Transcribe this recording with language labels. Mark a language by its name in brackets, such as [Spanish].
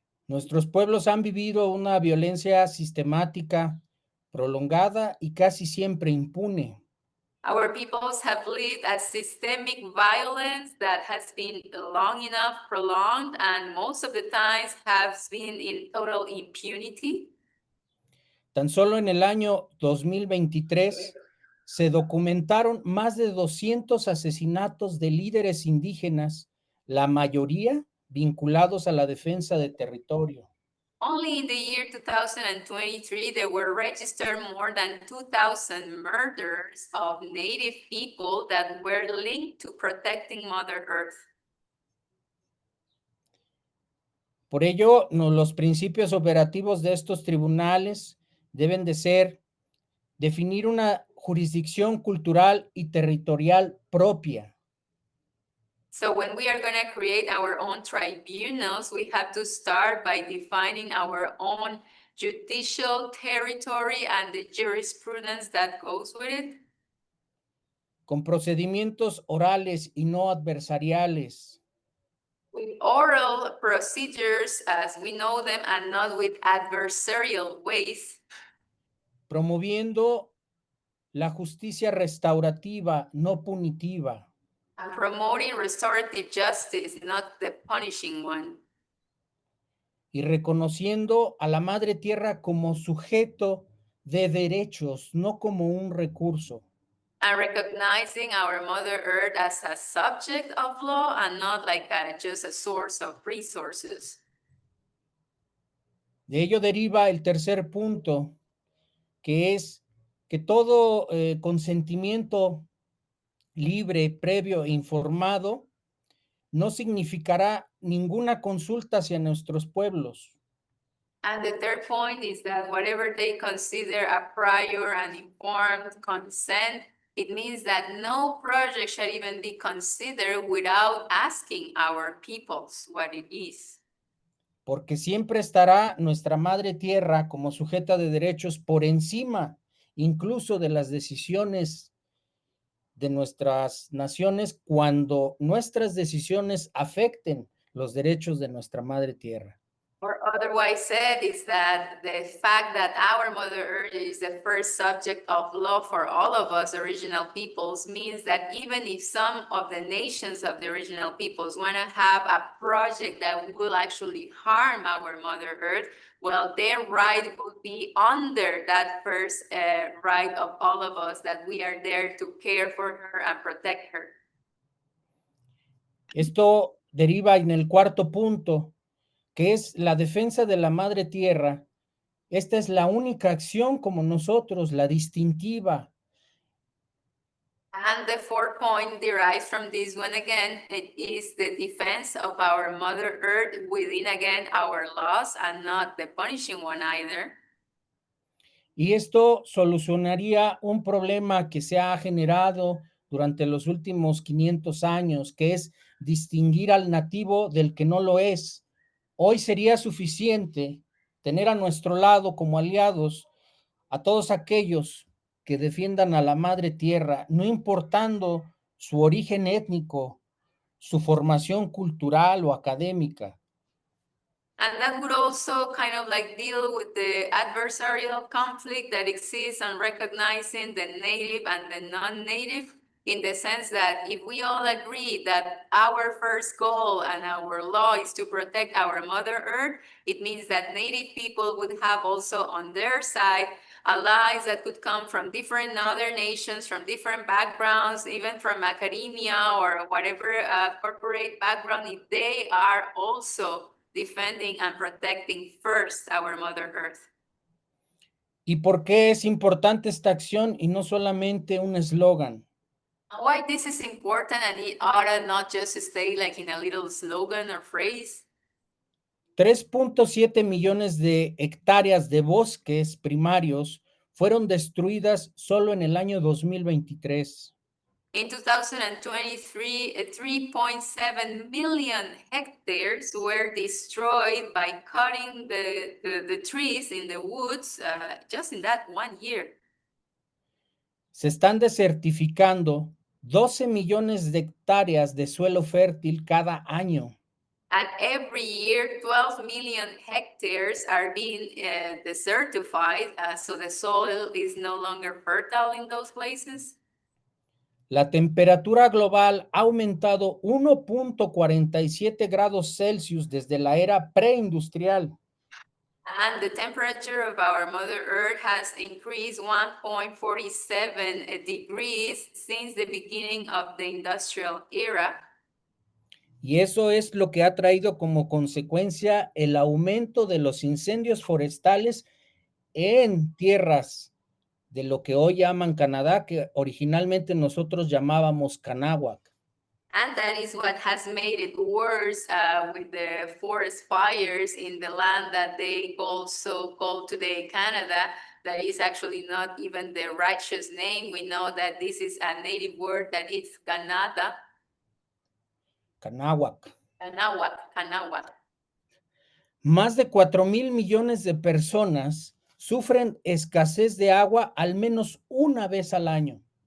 [Spanish] Nuestros pueblos han vivido una violencia sistemática, prolongada y casi siempre impune. [English] Our peoples have lived a systemic violence that has been long enough prolonged and most of the times has been in total impunity. [Spanish] Tan solo en el año 2023 se documentaron más de 200 asesinatos de líderes indígenas, la mayoría vinculados a la defensa de territorio. [English] Only in the year 2023, there were registered more than 2,000 murders of Native people that were linked to protecting Mother Earth. [Spanish] Por ello, los principios operativos de estos tribunales deben de ser definir una jurisdicción cultural y territorial propia. [English] So when we are going to create our own tribunals, we have to start by defining our own judicial territory and the jurisprudence that goes with it, [Spanish] con procedimientos orales y no adversariales, [English] with oral procedures as we know them and not with adversarial ways, [Spanish] promoviendo la justicia restaurativa, no punitiva, [English] and promoting restorative justice, not the punishing one, [Spanish] y reconociendo a la madre tierra como sujeto de derechos, no como un recurso. [English] and recognizing our Mother Earth as a subject of law and not like just a source of resources. [Spanish] De ello deriva el tercer punto, que es que todo consentimiento libre, previo e informado no significará ninguna consulta hacia nuestros pueblos. [English] And the third point is that whatever they consider a prior and informed consent, it means that no project shall even be considered without asking our peoples what it is. [Spanish] Porque siempre estará nuestra madre tierra como sujeta de derechos por encima incluso de las decisiones de nuestras naciones cuando nuestras decisiones afecten los derechos de nuestra madre tierra. [English] Or otherwise said is that the fact that our Mother Earth is the first subject of law for all of us original peoples means that even if some of the nations of the original peoples want to have a project that will actually harm our Mother Earth, well, their right would be under that first right of all of us, that we are there to care for her and protect her. [Spanish] Esto deriva en el cuarto punto, que es la defensa de la madre tierra. Esta es la única acción como nosotros, la distintiva. [English] And the fourth point derives from this one again. It is the defense of our Mother Earth within, again, our laws and not the punishing one either. [Spanish] Y esto solucionaría un problema que se ha generado durante los últimos 500 años, que es distinguir al nativo del que no lo es. Hoy sería suficiente tener a nuestro lado como aliados a todos aquellos que defiendan a la madre tierra, no importando su origen étnico, su formación cultural o académica. [English] And that would also kind of like deal with the adversarial conflict that exists on recognizing the native and the non-native, in the sense that if we all agree that our first goal and our law is to protect our Mother Earth, it means that native people would have also on their side allies that could come from different other nations, from different backgrounds, even from academia or whatever corporate background, if they are also defending and protecting first our Mother Earth. [Spanish] ¿Y por qué es importante esta acción y no solamente un eslogan? [English] Why this is important, and it ought to not just stay like in a little slogan or phrase. [Spanish] 3.7 millones de hectáreas de bosques primarios fueron destruidas solo en el año 2023. [English] In 2023, 3.7 million hectares were destroyed by cutting the trees in the woods just in that 1 year. [Spanish] Se están desertificando 12 millones de hectáreas de suelo fértil cada año. [English] And every year, 12 million hectares are being desertified, so the soil is no longer fertile in those places. [Spanish] La temperatura global ha aumentado 1.47 grados Celsius desde la era preindustrial. [English] And the temperature of our Mother Earth has increased 1.47 degrees since the beginning of the industrial era. [Spanish] Y eso es lo que ha traído como consecuencia el aumento de los incendios forestales en tierras de lo que hoy llaman Canadá, que originalmente nosotros llamábamos Kanáhuac. [English] And that is what has made it worse with the forest fires in the land that they also call today Canada. That is actually not even the righteous name. We know that this is a native word that is Canada. Kanáhuac. Kanáhuac. [Spanish] Más de 4,000 millones de personas sufren escasez de agua al menos una vez al año.